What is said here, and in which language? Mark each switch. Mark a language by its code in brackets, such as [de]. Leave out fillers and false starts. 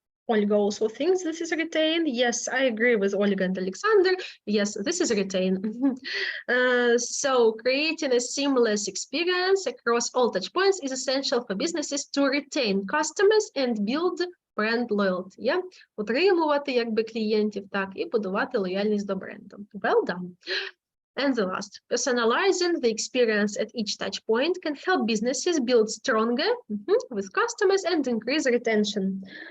[en] Olga also thinks this is retain. Yes, I agree with Olga and Alexander. Yes, this is retain. So creating a seamless experience across all touch points is essential for businesses to retain customers and build brand loyalty. Yeah? [uk] Утримувати якби клієнтів, так, і будувати лояльність до бренду. [en] Well done. And the last, personalizing the experience at each touch point can help businesses build stronger with customers and increase retention.